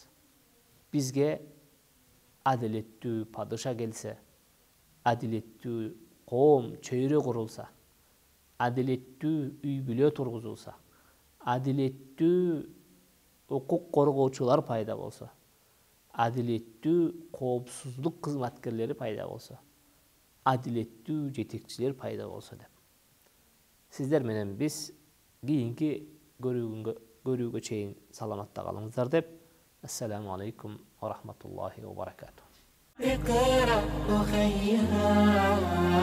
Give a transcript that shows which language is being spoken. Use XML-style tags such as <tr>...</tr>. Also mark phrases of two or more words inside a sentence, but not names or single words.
<ky>Бизге адилеттүү падыша келсе, адилеттүү коом чөйрө курулса, адилеттүү үй бүлө тургузулса, адилеттүү укук коргоочулар пайда болсо, адилеттүү коопсуздук кызматкерлери пайда болсо, адилеттүү жетекчилер пайда болсо деп. Сиздер менен биз кийинки көрүүгө чейин саламатта калыңыздар деп.</ky> <ar>السلام عليكم ورحمة الله وبركاته. اقرأ أخيها</ar>